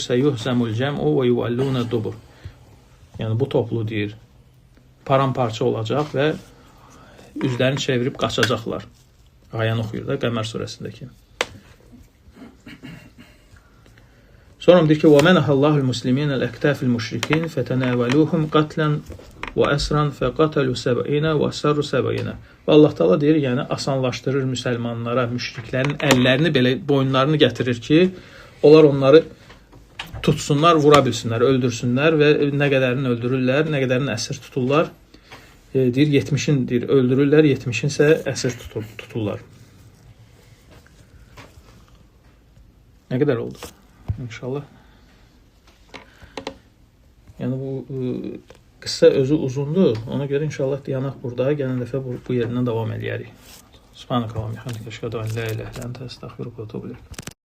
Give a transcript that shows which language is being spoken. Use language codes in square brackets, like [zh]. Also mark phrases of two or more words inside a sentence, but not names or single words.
[ar] سيهزم الجمع ويولون الدبر. [az] Yəni bu toplu deyir, paramparça olacaq və üzlərini çevirib qaçacaqlar. Ayəni oxuyur da Qəmər surəsindəki. Sonra deyir ki, [ar] وَمَنَحَ اللّٰهُ الْمُسْلِمِينَ الْاَكْتَافِ الْمُشْرِكِينَ فَتَنَاوَلُوهُمْ قَتْلًا وَأَسْرًا فَقَتَلُوا سَبْعِينَ وَأَسَرُّوا سَبْعِينَ. [az] Və Allah Taala deyir, yəni asanlaşdırır müsəlmanlara, müşriklərin əllərini belə, boyunlarını gətirir ki, onlar onları tutsunlar, vura bilsinlər, öldürsünlər və nə qədərini öldürürlər, nə qədərini əsir tuturlar. Deyir 70'in deyir öldürürlər, 70'in isə əsir tuturlar. Nə qədər oldu? İnşallah. Yəni bu qıssa özü uzundur. Ona görə inşallah dayanaq burada. Gələn dəfə bu yerindən davam edərik. [ar] سبحانك اللهم وبحمدك أشهد أن لا إله إلا أنت أستغفرك وأتوب إليك.